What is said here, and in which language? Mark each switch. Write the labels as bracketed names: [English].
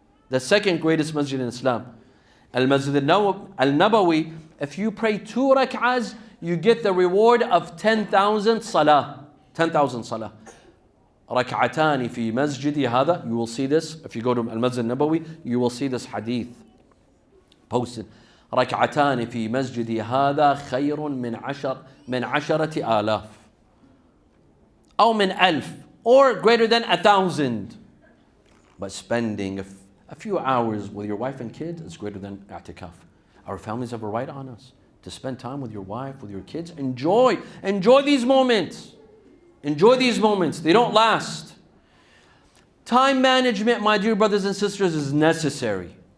[English] The second greatest masjid in Islam. Al-Masjid al-Nabawi, if you pray 2 rak'ahs, you get the reward of 10,000 salah. 10,000 salah. [Arabic] Rak'atani fi masjidi hada. [English] You will see this. If you go to Al-Masjid al-Nabawi, you will see this hadith posted. [Arabic] ركعتان في مسجدي هذا خير من عشرة آلاف أو من ألف, [English] or greater than 1,000. But spending a few hours with your wife and kids is greater than i'tikaf. Our families have a right on us to spend time with your wife, with your kids. Enjoy these moments. Enjoy these moments. They don't last. Time management, my dear brothers and sisters, is necessary.